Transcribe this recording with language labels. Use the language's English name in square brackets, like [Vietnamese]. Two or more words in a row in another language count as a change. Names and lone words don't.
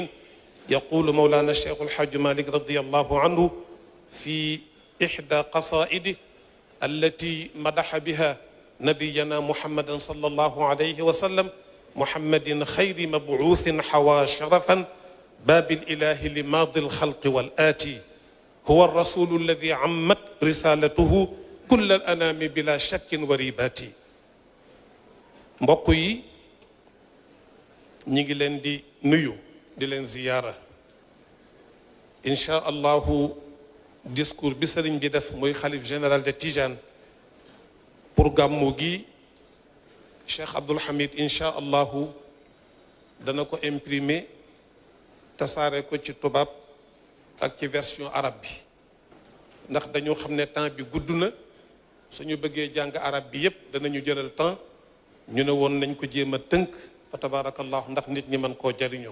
[Arabic] يقول مولانا الشيخ الحاج مالك رضي الله عنه في إحدى قصائده التي مدح بها نبينا محمد صلى الله عليه وسلم: محمد خير مبعوث حوى شرفا باب الإله لماضي الخلق والآتي هو الرسول الذي عمت رسالته كل الأنام بلا شك وريبات. [Wolof] mbokk yi ñi ngi leen di nuyu di leen ziyaara. [Arabic] إن شاء الله [Wolof] discours bi sëriñ bi def muy xalif [French] général de Tijane [Wolof] pour gàmmu gi Cheikh Abdoul Hamid incha allahu dana ko imprimer tasaare ko ci tubaab ak ci [French] version arabe [Wolof] bi ndax dañoo xam ne temps bi gudd na suñu bëggee jàng arabe bi yépp danañu jëlal temps ñu ne woon nañ ko jéem a tënk fa tabarakallahu ndax nit ñi mën koo jariñoo.